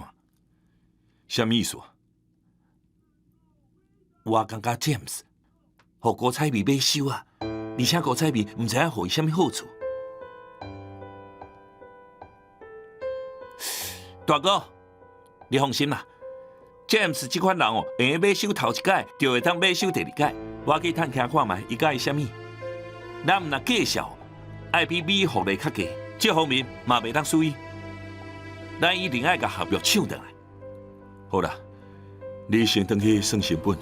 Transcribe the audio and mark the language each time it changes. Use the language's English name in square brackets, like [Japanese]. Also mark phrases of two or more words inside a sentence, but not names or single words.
[Min Nan Chinese] 什么意思？我感觉 James 互郭采美买收啊，而且郭采美毋知影互伊什么好处。大哥，你放心啦 ，James 这款人哦，会买收头一届，就会当买收第二届。我去探听看卖，伊介意什么？咱毋若计数，爱比美互利较低，这方面嘛袂当输伊。咱一定爱甲合约抢回来。好啦，你先回去算成本。